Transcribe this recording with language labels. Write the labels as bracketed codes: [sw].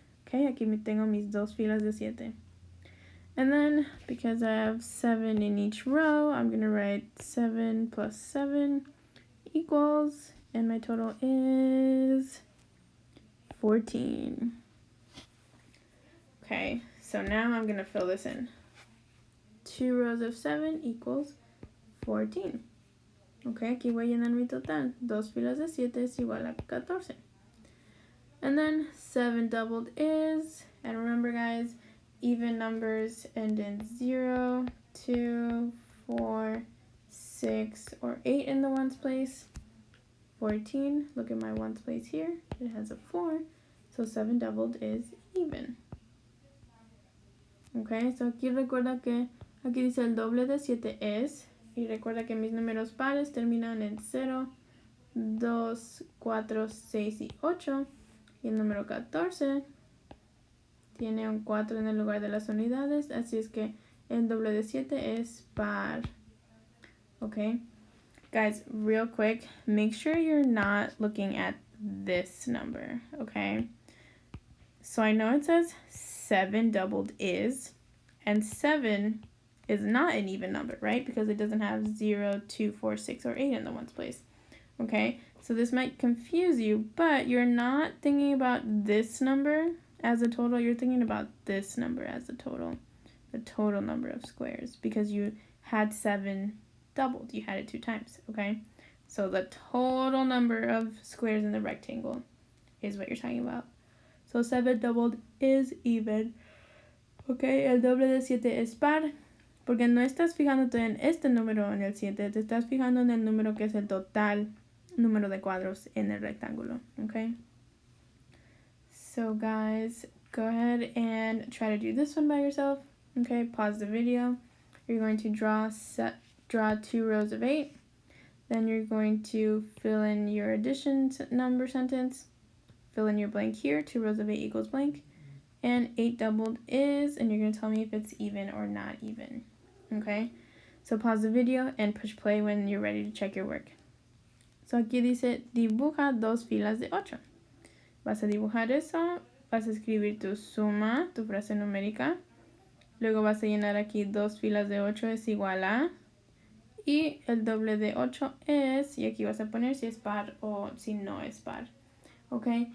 [es] Okay, aquí tengo mis 2 filas de 7. [en] And then, because I have 7 in each row, I'm going to write 7 plus 7 equals, and my total is 14. Okay, so now I'm going to fill this in. 2 rows of 7 equals 14. [es] Okay, aquí voy a llenar mi total. 2 filas de 7 es igual a 14. [en] And then 7 doubled is, and remember guys, even numbers end in 0, 2, 4, 6, or 8 in the ones place. 14, look at my ones place here, it has a 4, so 7 doubled is even. [es] Okay, so aquí recuerda que aquí dice el doble de 7 es, y recuerda que mis números pares terminan en 0, 2, 4, 6 y 8, y el número 14 tiene un 4 en el lugar de las unidades, así es que el doble de 7 es par. [en] Okay, guys, real quick, make sure you're not looking at this number, okay? So I know it says 7 doubled is, and 7 is not an even number, right? Because it doesn't have 0, 2, 4, 6, or 8 in the ones place. Okay, so this might confuse you, but you're not thinking about this number as a total, you're thinking about this number as a total, the total number of squares, because you had 7 doubled, you had it 2 times, okay? So the total number of squares in the rectangle is what you're talking about. So 7 doubled is even. [es] Okay, el doble de 7 es par, porque no estás fijándote en este número en el 7, te estás fijando en el número que es el total número de cuadros en el rectángulo, okay? [en] So guys, go ahead and try to do this one by yourself. Okay, pause the video. You're going to draw 2 rows of 8. Then you're going to fill in your addition number sentence. Fill in your blank here. 2 rows of 8 equals blank. And 8 doubled is, and you're going to tell me if it's even or not even. Okay, so pause the video and push play when you're ready to check your work. [es] So aquí dice, dibuja 2 filas de 8. Vas a dibujar eso, vas a escribir tu suma, tu frase numérica. Luego vas a llenar aquí 2 filas de 8 es igual a, y el doble de 8 es, y aquí vas a poner si es par o si no es par. Ok,